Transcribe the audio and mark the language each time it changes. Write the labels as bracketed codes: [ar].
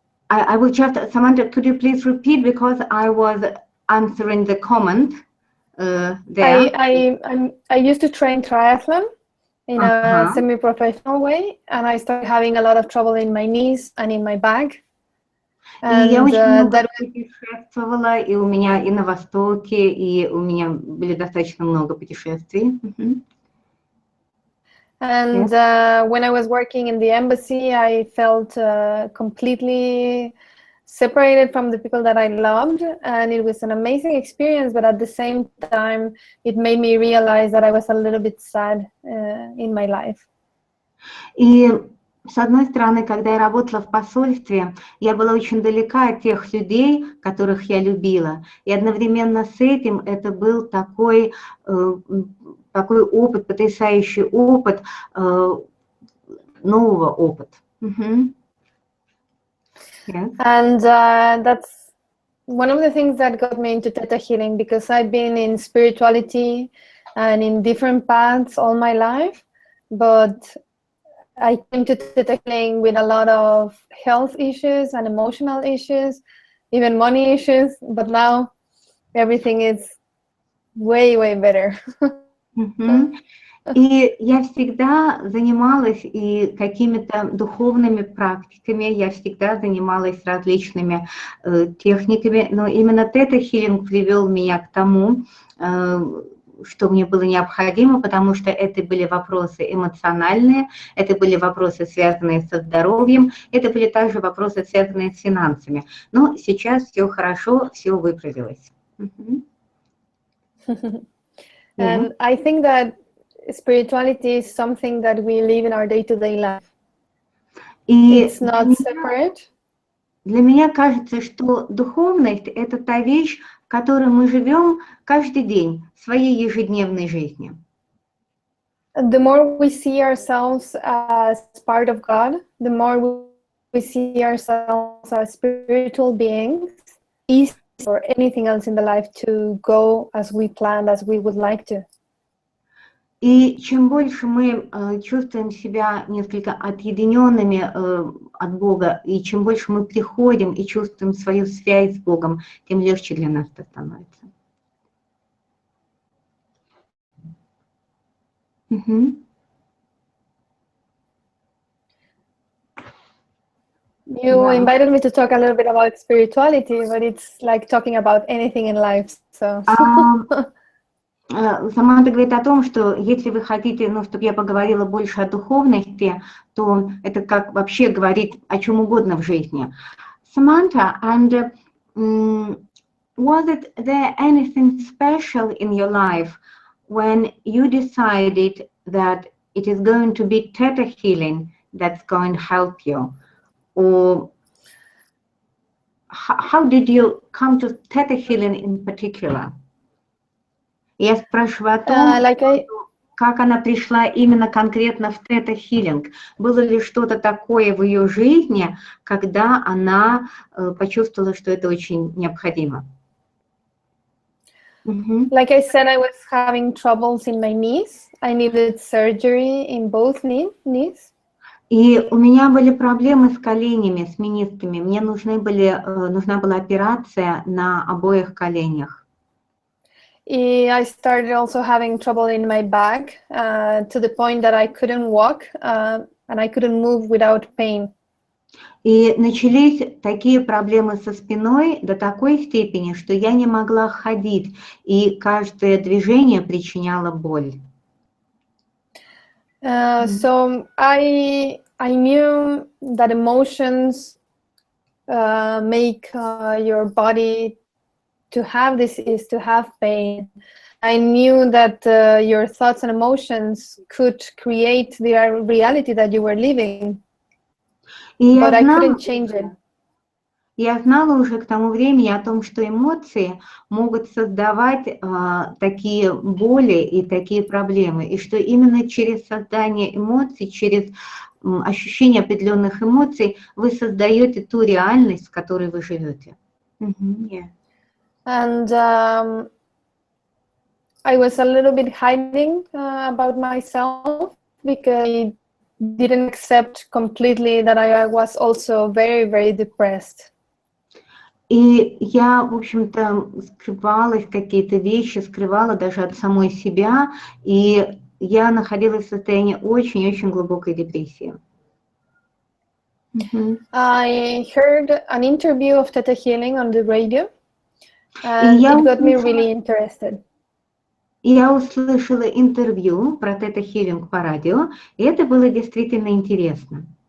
[en] I will just, Samantha, could you please repeat, because I was answering the comment there. I used to train triathlon in a semi-professional way, and I started having a lot of trouble in my knees and in my back. [ru] И я очень много путешествовала, и у меня и на Востоке, и у меня были достаточно много путешествий. [en] And when I was working in the embassy, I felt completely separated from the people that I loved, and it was an amazing experience, but at the same time, it made me realize that I was a little bit sad in my life. [ru] И с одной стороны, когда я работала в посольстве, я была очень далека от тех людей, которых я любила. И одновременно с этим это был такой опыт, потрясающий опыт, нового опыта. [en] Yes. And that's one of the things that got me into Theta healing, because I've been in spirituality and in different paths all my life, but I came to Theta healing with a lot of health issues and emotional issues, even money issues, but now everything is way, way better. [ru] И я всегда занималась и какими-то духовными практиками, я всегда занималась различными техниками, но именно тета-хилинг привел меня к тому, что мне было необходимо, потому что это были вопросы эмоциональные, это были вопросы, связанные со здоровьем, это были также вопросы, связанные с финансами. Но сейчас все хорошо, все выправилось. [en] And I think that spirituality is something that we live in our day-to-day life. It's not separate. [ru] Для меня кажется, что духовность – это та вещь, в которой мы живем каждый день в своей ежедневной жизни. [en] The more we see ourselves as part of God, the more we see ourselves as spiritual beings, easy for anything else in the life to go as we planned, as we would like to. [ru] И чем больше мы чувствуем себя несколько отъединенными от Бога, и чем больше мы приходим и чувствуем свою связь с Богом, тем легче для нас это становится. [en] You invited me to talk a little bit about spirituality, but it's like talking about anything in life. So. [ru] Саманта говорит о том, что если вы хотите, чтобы я поговорила больше о духовности, то это как вообще говорить о чем угодно в жизни. [en] Samantha, and was it there anything special in your life when you decided that it is going to be theta healing that's going to help you? Or how did you come to theta healing in particular? [ru] Я спрашиваю о том, как она пришла именно конкретно в тета-хилинг. Было ли что-то такое в ее жизни, когда она почувствовала, что это очень необходимо? [en] Like I said, I was having troubles in my knees. I needed surgery in both knees. [ru] И у меня были проблемы с коленями, с менисками. Мне нужна была операция на обоих коленях. [en] I started also having trouble in my back to the point that I couldn't walk and I couldn't move without pain. [ru] И начались такие проблемы со спиной до такой степени, что я не могла ходить, и каждое движение причиняло боль. [en] So I knew that emotions make your body to have this is to have pain. I knew that your thoughts and emotions could create the reality that you were living, but I couldn't change it. [ru] Я знала уже к тому времени о том, что эмоции могут создавать такие боли и такие проблемы, и что именно через создание эмоций, через ощущение определенных эмоций вы создаете ту реальность, в которой вы живете. [en] And I was a little bit hiding about myself because I didn't accept completely that I was also very, very depressed. [ru] И я, в общем-то, скрывалась какие-то вещи, скрывала даже от самой себя, и я находилась в состоянии очень-очень глубокой депрессии. [en] I heard an interview of Theta Healing on the radio. And it got me really interested. [ru] Я услышала интервью про тета-хилинг по радио, и это было действительно интересно.